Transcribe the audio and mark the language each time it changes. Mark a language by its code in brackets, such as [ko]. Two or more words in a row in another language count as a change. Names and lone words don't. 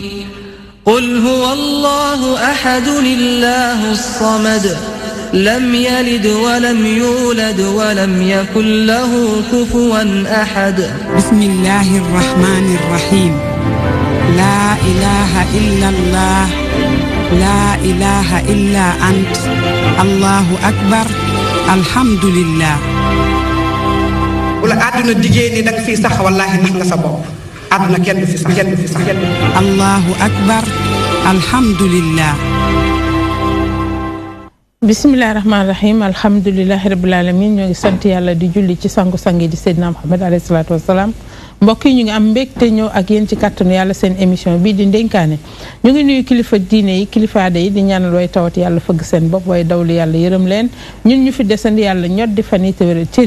[ar] قل هو الله أحد الله الصمد لم يلد ولم يولد ولم يكن له كفوا أحد بسم الله الرحمن الرحيم لا إله إلا الله لا إله إلا أنت الله أكبر الحمد لله [wo] la àdduna diggee ni danga fii sax wallaahi nax nga sa bopp àdduna kenn du fi sax kenn du fi sax kenn du fi sax. [ar] الله أكبر الحمد لله. بسم الله الرحمن الرحيم الحمد لله رب العالمين [wo] ñoo ngi sant yàlla di julli ci sangu-sang yi di Seydina Muhammad [ar] عليه الصلاة والسلام [wo] mbokk yi ñu ngi am mbégte ñëw ak yéen ci kàttanu yàlla seen émission bii di ndénkaane ñu ngi nuyu kilifa diine yi kilifa aada yi di ñaanal way tawat yàlla fëgg seen bopp way dawlu yàlla yërëm leen ñun ñu fi desandi yàlla ñot di fan yi te wéral cër